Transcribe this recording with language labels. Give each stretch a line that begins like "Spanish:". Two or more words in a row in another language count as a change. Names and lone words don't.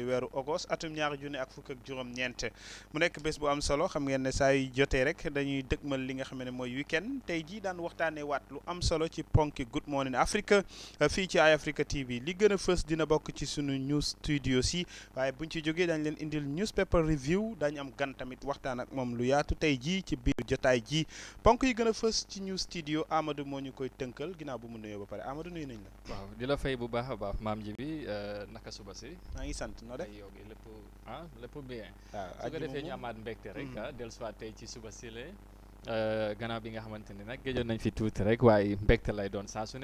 Wolof: weeru ogos atum ñaari junne ak fukk ak juróom-ñeent mu nekk bés bu am solo xam ngeen ne saa yu jotee rek dañuy dëgmal li nga xam ne mooy weekend tey jii daan waxtaanee waat lu am solo ci ponki Good morning Africa fii ci Eye Africa TV li gën a fës dina bokk ci sunu
English: news studio
Wolof: si waaye buñ ci jógee dañ leen indil
English: newspaper review
Wolof: dañu am gan tamit waxtaan ak moom lu yaatu tey jii ci biir jotaay ji ponk yi gën a fës ci
English: news studio
Wolof: Amadou moo ñu koy tënkal ginnaaw bu mu nuyoo ba pare Amadou nuyu nañ la. waaw di la fay bu baax a baax maam ji bi naka suba si. maa ngi sant noo def yow lépp bien. waaw su ko defee ñu amaat mbégte rek dellusiwaat tey ci suba si la gannaaw bi nga xamante ne nag géjoon nañ fi tuuti rek waaye mbégte lay doon saa su